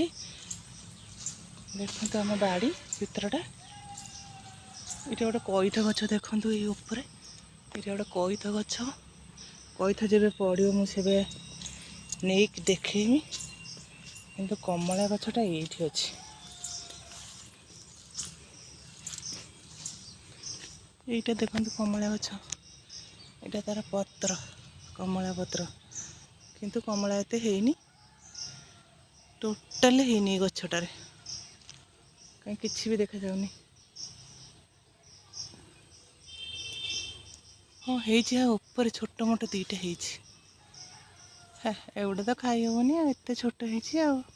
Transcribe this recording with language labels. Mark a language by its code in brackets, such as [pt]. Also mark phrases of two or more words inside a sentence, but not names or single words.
[or] ଦେଖନ୍ତୁ ଆମ ବାଡ଼ି ଭିତରଟା ଏଇଟା ଗୋଟେ କଇଥ ଗଛ ଦେଖନ୍ତୁ। ଏଇ ଉପରେ ଏଇଟା ଗୋଟେ କଇଥ ଗଛ। କଇଥ ଯେବେ ପଡ଼ିବ ମୁଁ ସେବେ ନେଇକି ଦେଖେଇମି। କିନ୍ତୁ କମଳା ଗଛଟା ଏଇଠି ଅଛି। ଏଇଟା ଦେଖନ୍ତୁ କମଳା ଗଛ ଏଟା ତାର ପତ୍ର କମଳା ପତ୍ର କିନ୍ତୁ କମଳା ଏଥେ ହେଇନି ଟୋଟାଲି ହେଇନି এই ଗଛଟାରେ କାଇଁ କିଛି ବି ଦେଖା ଯାଉନି। ହଁ ହେଇଛି ଆଉ ଉପରେ ଛୋଟ ମୋଟ ଦିଟା ହେଇଛି। ଏଗୁଡ଼ା ତ ଖାଇ ହବନି ଆଉ ଏତେ ଛୋଟ ହେଇଛି ଆଉ।